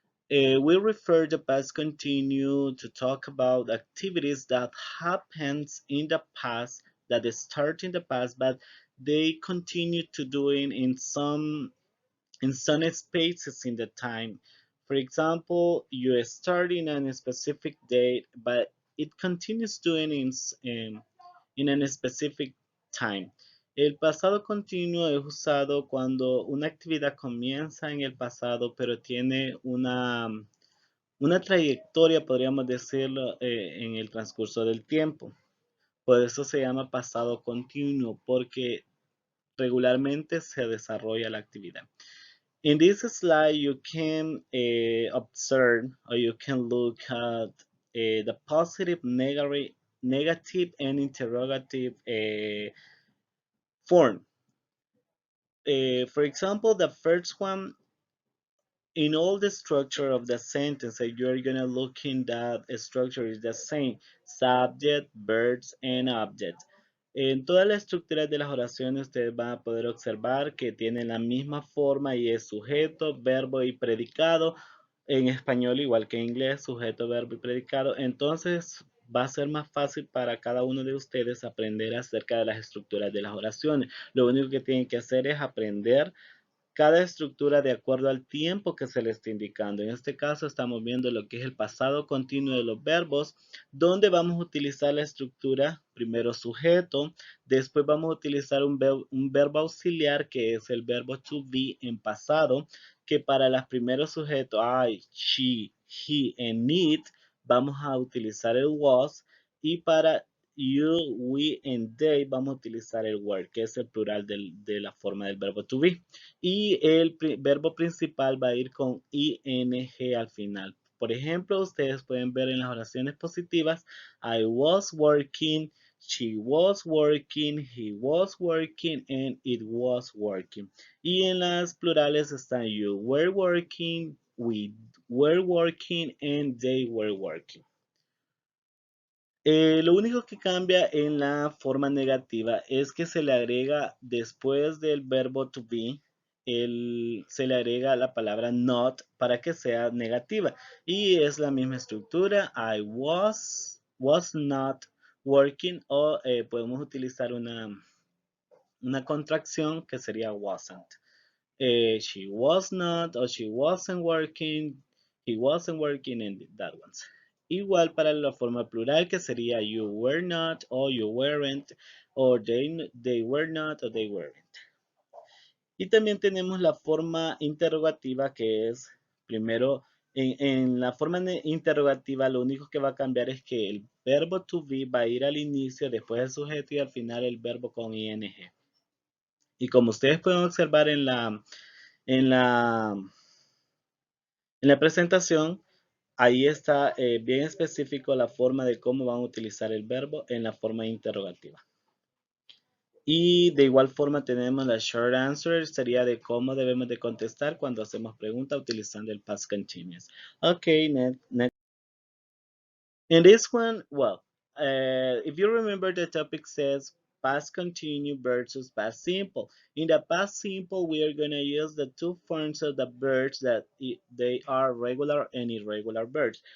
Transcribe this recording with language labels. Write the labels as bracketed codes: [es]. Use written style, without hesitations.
[en] We refer the past continue to talk about activities that happens in the past, that they start in the past, but they continue to doing in some spaces in the time. For example, you start in a specific date, but it continues doing in a specific time. [es] El pasado continuo es usado cuando una actividad comienza en el pasado, pero tiene una trayectoria, podríamos decirlo, en el transcurso del tiempo. Por eso se llama pasado continuo, porque regularmente se desarrolla la actividad. [en] In this slide, you can observe or you can look at the positive, negative, and interrogative form. For example, the first one, in all the structure of the sentence that you're gonna look in, that structure is the same: subject, verbs, and object. [es] En todas las estructuras de las oraciones ustedes van a poder observar que tienen la misma forma y es sujeto, verbo y predicado. En español, igual que en inglés, sujeto, verbo y predicado. Entonces va a ser más fácil para cada uno de ustedes aprender acerca de las estructuras de las oraciones. Lo único que tienen que hacer es aprender cada estructura de acuerdo al tiempo que se le está indicando. En este caso estamos viendo lo que es el pasado continuo de los verbos, donde vamos a utilizar la estructura primero sujeto, después vamos a utilizar un verbo auxiliar que es el verbo to be en pasado, que para los primeros sujetos [en] I, she, he and it [es] vamos a utilizar el was, y para [en] you, we and they [es] vamos a utilizar el were, que es el plural de la forma del verbo to be. Y el verbo principal va a ir con ing al final. Por ejemplo, ustedes pueden ver en las oraciones positivas: [en] I was working, she was working, he was working, and it was working. [es] Y en las plurales están [en] you were working, we were working, and they were working. [es] Lo único que cambia en la forma negativa es que se le agrega después del verbo to be, se le agrega la palabra not para que sea negativa. Y es la misma estructura: [en] I was not working, [es] o podemos utilizar una contracción que sería wasn't. [en] She was not, or she wasn't working, he wasn't working, and that one. [es] Igual para la forma plural, que sería [en] you were not, or you weren't, or they were not, or they weren't. [es] Y también tenemos la forma interrogativa, que es primero en la forma interrogativa lo único que va a cambiar es que el verbo to be va a ir al inicio, después el sujeto y al final el verbo con ing. Y como ustedes pueden observar en la, en la presentación, ahí está bien específico la forma de cómo van a utilizar el verbo en la forma interrogativa. Y de igual forma tenemos la short answer, sería de cómo debemos de contestar cuando hacemos preguntas utilizando el past continuous. [en] Okay, next. In this one, well, if you remember, the topic says past continuous versus past simple. In the past simple, we are going to use the two forms of the verbs that they are regular and irregular verbs.